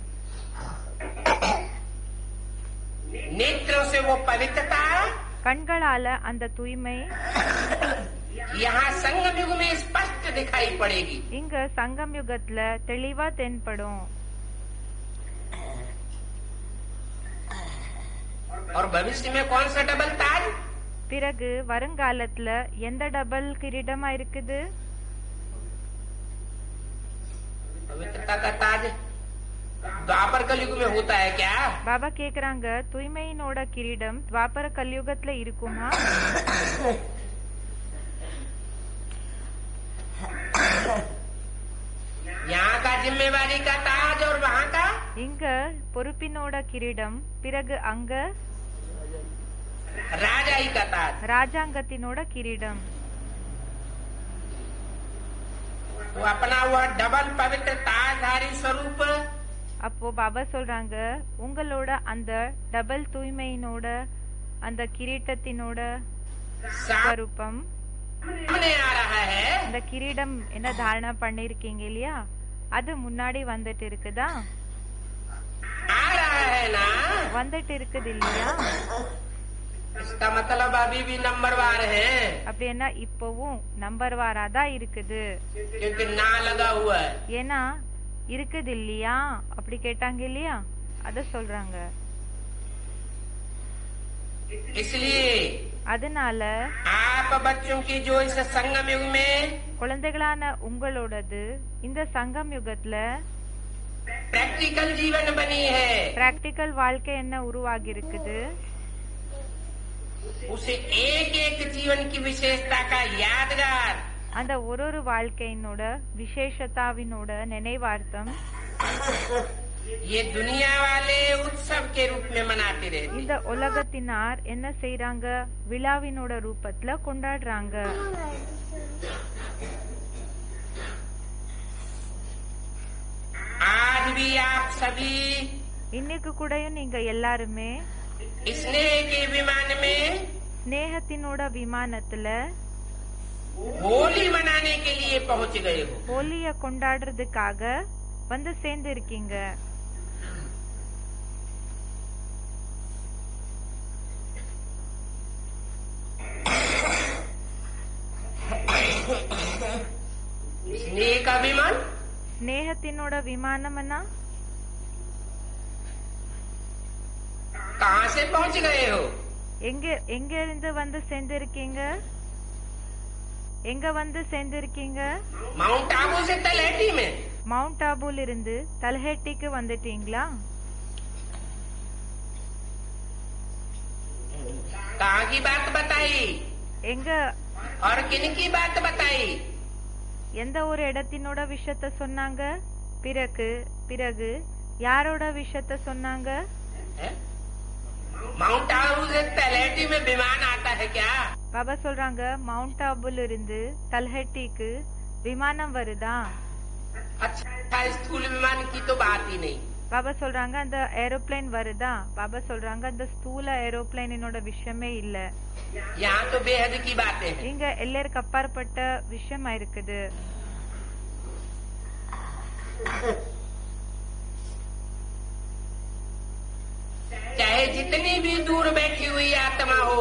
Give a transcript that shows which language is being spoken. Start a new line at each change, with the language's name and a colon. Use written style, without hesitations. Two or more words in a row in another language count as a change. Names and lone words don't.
Hindi: नेत्रों से वो पवित्रता
Tamil: கண்களால அந்த தூய்மை
Hindi: यहाँ संगम युग में स्पष्ट दिखाई पड़ेगी.
Tamil: இங்க சங்கம் யுகத்துல தெளிவா தென்படும்.
Hindi: और भविष्य में कौन सा डबल ताज?
Tamil: பிறகு வருங்காலத்துல எந்த டபுள் கிரீடமா இருக்குது?
Hindi: पवित्रता का ताज द्वापर कलयुग में होता है क्या?
Tamil: பாபா கேக்குறாங்க, தூய்மையினோட கிரீடம் துவாபர கலியுகத்துல இருக்குமா?
Hindi: यहाँ का जिम्मेवारी का ताज और वहाँ का
Tamil: இங்க பொறுப்பினோட கிரீடம், பிறகு அங்க
Hindi: राजाई का ताज.
Tamil: ராஜாங்கத்தினோட கிரீடம்.
Hindi: वो अपना वह डबल पवित्र ताजधारी स्वरूप
Tamil: அப்போ பாபா சொல்றாங்க, உங்களோட அந்த டபுள் தூய்மையினோட அந்த கிரீட்டத்தினோட ஸ்வரூபம்
Hindi: सामने आ रहा है.
Tamil: அந்த கிரீடம் என்ன தாரணா பண்ணிருக்கீங்க இல்லையா, அது முன்னாடி வந்துட்டு இருக்குதா?
Hindi: आ रहा है ना.
Tamil: வந்துட்டு இருக்குது இல்லையா?
Hindi: इसका मतलब अभी भी नंबरवार है,
Tamil: அப்படின்னா இப்பவும் நம்பர்வாரா தான் இருக்குது.
Hindi: क्योंकि ना लगा हुआ है.
Tamil: ஏன்னா இருக்குது இல்லையா, அப்படி கேட்டாங்க இல்லையா, அத சொல்றாங்க.
Hindi: इसलिए
Tamil: அதனால
Hindi: आप बच्चों की जो इस संगम युग में
Tamil: குழந்தைகளான உங்களோடது இந்த சங்கம் யுகத்துல
Hindi: प्रैक्टिकल जीवन बनी है,
Tamil: பிராக்டிக்கல் வாழ்க்கை என்ன உருவாகி இருக்குது,
Hindi: उसे एक एक जीवन की विशेषता का यादगार
Tamil: அந்த ஒரு வாழ்க்கையினோட விசேஷத்தாவினோட நினைவார்த்தம்
Hindi: ये दुनिया वाले उत्सव के रूप में मनाते रहते.
Tamil: இந்த உலகத்தினார் என்ன செய்யறாங்க, விழாவினோட ரூபத்துல கொண்டாடுறாங்க.
Hindi: आज भी आप सभी
Tamil: இன்னைக்கு கூடயும் நீங்க எல்லாருமே
Hindi: स्नेह के विमान में
Tamil: ஸ்நேகத்தினோட விமானத்துல
Hindi: होली मनाने के लिए पहुंच गए हो.
Tamil: ஹோலிய கொண்டாடுறதுக்காக வந்து சேர்ந்து இருக்கீங்க.
Hindi: स्नेह का विमान
Tamil: ஸ்நேகத்தினோட விமானம்னா
Hindi: कहाँ से पहुंच गए हो?
Tamil: எங்க இருந்து வந்து சேர்ந்து இருக்கீங்க, எங்க வந்து சேர்ந்து இருக்கீங்க?
Hindi: माउंट आबू से तलहटी में.
Tamil: மவுண்ட் ஆபூல இருந்து தல்ஹெட்டிக்கு வந்துட்டீங்களா?
Hindi: कहाँ की बात बताई
Tamil: எங்க
Hindi: और किन की बात बताई?
Tamil: எந்த ஒரு இடத்தினோட விஷயத்த சொன்னாங்க, பிறகு யாரோட விஷயத்த சொன்னாங்க?
Hindi: माउंट आबू से तलहटी में विमान आता है क्या?
Tamil: பாபா சொல்றாங்க மவுண்ட் ஆபூல இருந்து தல்ஹெட்டிக்கு விமானம் வருதா?
Hindi: अच्छा, स्थूल विमान की तो बात ही नहीं.
Tamil: பாபா சொல்றாங்க அந்த ஏரோப்ளேன் வருதா? பாபா சொல்றாங்க அந்த ஸ்தூல ஏரோப்ளேனோட விஷயமே இல்ல,
Hindi: यहाँ तो बेहद की बातें हैं.
Tamil: இங்க எல்லாருக்கு அப்பாற்பட்ட விஷயமா இருக்குது.
Hindi: चाहे जितनी भी दूर बैठी हुई आत्मा हो,